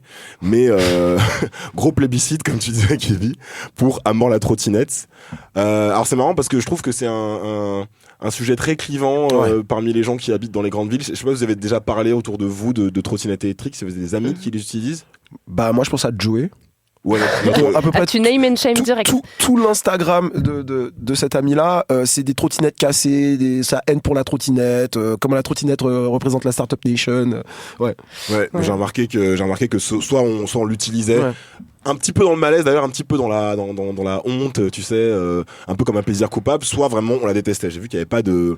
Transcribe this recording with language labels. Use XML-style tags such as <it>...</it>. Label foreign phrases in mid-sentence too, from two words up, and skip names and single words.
<fr>Mais gros plébiscite, comme tu disais, Kevin, pour à mort la trottinette. Alors c'est marrant parce que je trouve que c'est un sujet très clivant parmi les gens qui habitent dans les grandes villes. Je sais pas si vous avez déjà parlé autour de vous de trottinettes électriques, si vous avez des amis qui les utilisent. Bah moi je pense à Joey. Ouais, À peu près Tu</fr> <en>name and shame</en> <fr>direct. tout l'Instagram de cet ami-là, c'est des trottinettes cassées, sa haine pour la trottinette, comment la trottinette représente la Startup Nation. Ouais. J'ai remarqué que soit on l'utilisait un petit peu dans le malaise, d'ailleurs un petit peu dans la honte, tu sais, un peu comme un plaisir coupable, soit vraiment on la détestait. J'ai vu qu'il n'y avait pas de...</fr>